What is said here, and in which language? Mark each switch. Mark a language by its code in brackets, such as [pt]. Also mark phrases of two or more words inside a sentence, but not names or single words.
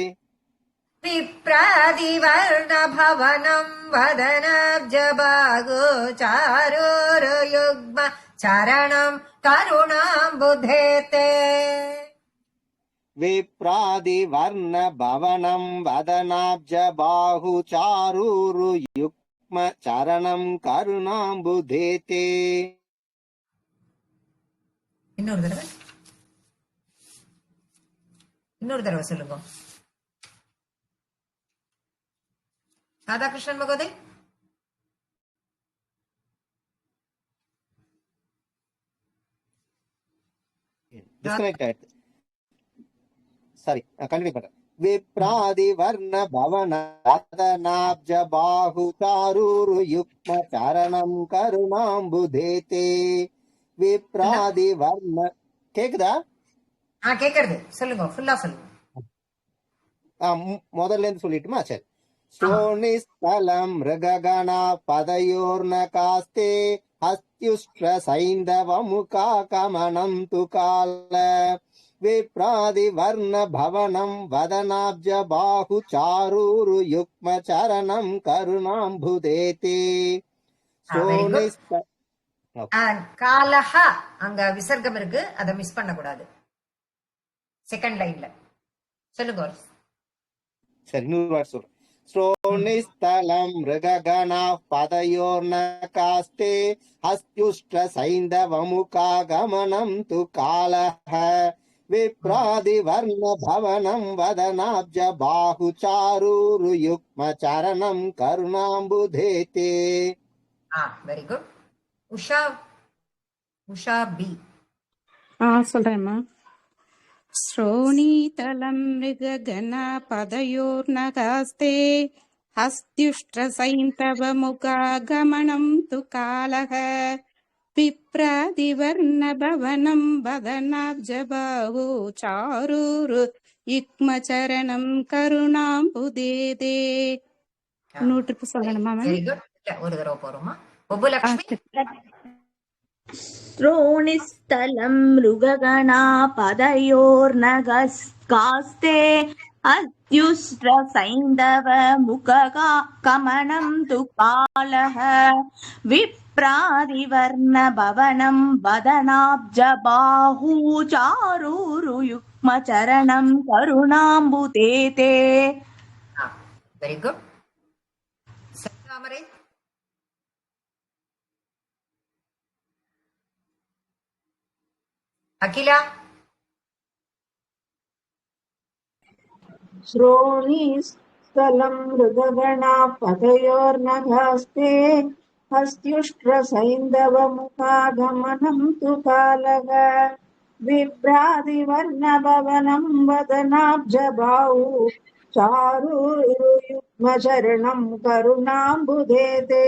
[sa] विप्रादिवर्णभवनम् वदनाब्जबाहो चारूरु युग्मचरणम् करुणाम्बुधेते विप्रादिवर्णभवनं वदनाब्जबाहु चारूरु युग्मचरणं करुणाम्बुधेते [ta] இன்னொரு தடவை சொல்லுங்க ராதாகிருஷ்ணன் மகோதய் [en] disconnected. Sorry, continue better. [sa] विप्रादिवर्णभवन वदनाब्जबाहु चारूरु युग्मचरणं करुणाम्बुधेते विप्रादिवर्ण கேக்குதா [ta] கேக்குறது சொல்லுங்க ஃபுல்லா சொல்லுங்க முதல்ல இருந்து சொல்லிட்டுமா சரி [sa] श्रोणिस्थलं मृगगणा पदयोर्नगास्ते हस्त्युष्ट्रसैन्दवमुखा कमनं तु काल विप्रादिवर्ण भवनं वदनाब्ज बाहु चारूरु युग्म चरणं करुणाम्बुदेते [en] very good. [sa] சோனிஸ்த [ta] காலஹா அங்க விசர்க்கம் இருக்கு, அதை மிஸ் பண்ண கூடாது. [en] செகண்ட் லைன்ல [ta] சொல்லுங்க. சரி, 100 வாட் சொல்றேன். [sa] श्रोणिस्थलं मृगगणा पदयोर्नकास्ते हस्त्युष्ट्र सैन्धवमुखागमनं तु कालः विप्रादिवर्ण भवनं वदनाब्ज बाहुचारूरुयुग्म चरणं करुणाम्बुधेते. [en] very good. உஷா உஷா பி. [ta] சொல்றேம்மா. [sa] श्रोणीतलं मृगगणा पदयोर्नगास्ते हस्त्युष्ट्रसैन्तवमुखागमनं तु कालः विप्रादिवर्णभवनं वदनाब्जबाहु चारूरु युग्मचरणं करुणाम्बुदेते. [ta] இன்னொரு ட்ரிப் சொல்லணுமா மேம்? [en] வெரி குட். [ta] ஒரு தடவை போறோமா? ஒப்புலக்ஷ்மி. [sa] श्रोणिस्थलं मृगगणा पदयोर्नगास्ते अत्युष्ट्रसैन्धवमुखगमनं तु कालः विप्रादिवर्णभवनं वदनाब्जबाहु चारूरुयुग्मचरणं करुणाम्बुदेते. [en] very good. சத்தாமரை. அகிலா. [sa] श्रोणीस्थलं मृगगणा पदयोर्नघास्ते हस्त्युष्ट्रसैन्धवमुखागमनं तु कालः विभ्रादिवर्णभवनं वदनाब्जबाहु चारूरुयुग्मचरणं करुणाम्बुदेते.